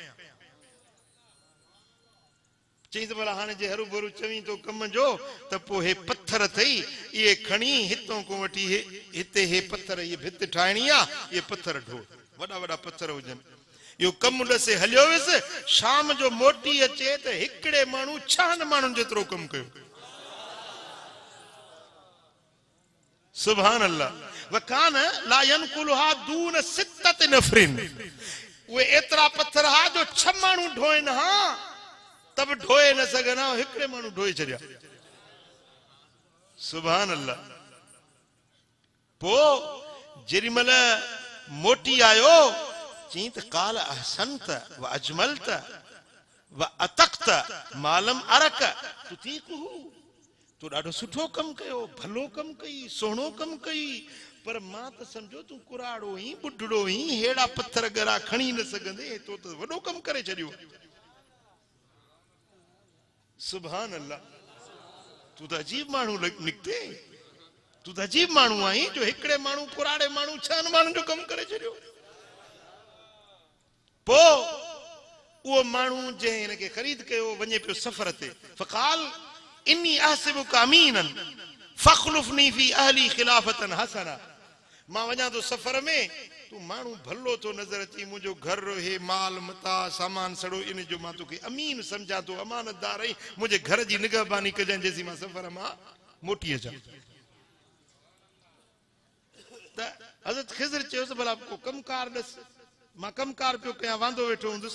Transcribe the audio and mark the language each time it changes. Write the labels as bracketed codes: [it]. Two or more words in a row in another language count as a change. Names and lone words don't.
[sd] चई त भला हाणे जे हरू भरू चवीं तो कम जो, त पोइ हे पत्थर अथई, इहे खणी हितां को वठी हिते हे पत्थर, इहे भित ठाहिणी आहे, इहे पत्थर ढो, वॾा वॾा पत्थर हुजनि। इहो कमु ॾसे हलियो वियुसि, शाम जो मोटी अचे त हिकिड़े माण्हू 6 माण्हुनि जेतिरो कमु कयो। [ar] سبحان الله. وكان لا ينقلها دون 6 نفر, [sd] उहे एतिरा पत्थर हा जो 6 माण्हू ढोइनि हा तब ढोए न सघनि हा, हिकिड़े माण्हू ढोए छॾिया। [ar] سبحان الله. [sd] पोइ जेॾीमहिल मोटी आयो, चई त [ar] قال أحسنت وأجملت وأطقت ما لم أرك تطيقه, [sd] तू ॾाढो सुठो कमु कयो, भलो कमु कई, सुहिणो कमु कई, पर मां त सम्झो तूं कुराड़ो ई, ॿुढड़ो ई, हेड़ा पत्थर गरा खणी न सघंदे, तो त वॾो कमु करे छॾियो। सुभान अल्लाह। तू त अजीब माण्हू निकिते, तू त अजीब माण्हू आहीं जो हिकिड़े माण्हू कुराड़े माण्हू 6 माण्हुनि जो कमु करे छॾियो। पोइ उहो माण्हू जंहिं हिनखे ख़रीद कयो वञे पियो सफ़र ते। [ar] فقال إني أحسبك أمينا فاخلفني في أهلي خلافة حسنة, [sd] मां वञा थो सफ़र में, तू माण्हू भलो थो नज़र अची, मुंहिंजो घर हे माल मता सामान सड़ो, इन जो मां तोखे अमीन सम्झां थो, अमानतदार आहीं, मुंहिंजे घर जी निगहबानी कजांइ जेसीं मां सफ़र मां मोटी अचां। त हज़रत ख़िज़र चयोसि भला को कमकार ॾस, मां कमकार पियो कयां, वांदो वेठो हूंदुसि।